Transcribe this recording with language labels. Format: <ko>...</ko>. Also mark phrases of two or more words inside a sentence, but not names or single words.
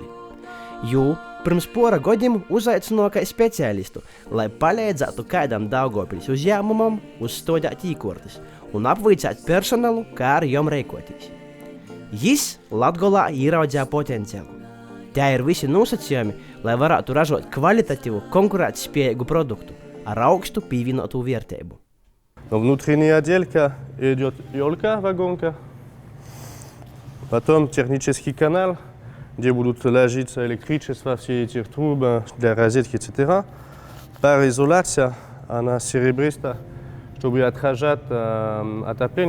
<ltg>Jū pirms pora godiem uzaicināja kā speciālistu, lai palīdzētu kādam Daugavpils uzņēmumam uzstādīt īkortes un apvaicāt personālu, kā ar jom rīkoties. Jis Latgolā ieraudzīja potenciālu.</ltg> <lv>Tie ir visi nosacījumi, lai varētu ražot kvalitatīvu, konkurētspējīgu produktu ar augstu pievienotu vērtību.</lv> <ru>Внутренняя отделка идет ёлка, вагонка, потом технический канал, где будут ложиться электричество, все эти трубы для розетки, etc. Пароизоляция, она серебристая, чтобы отражать отопление.</ru>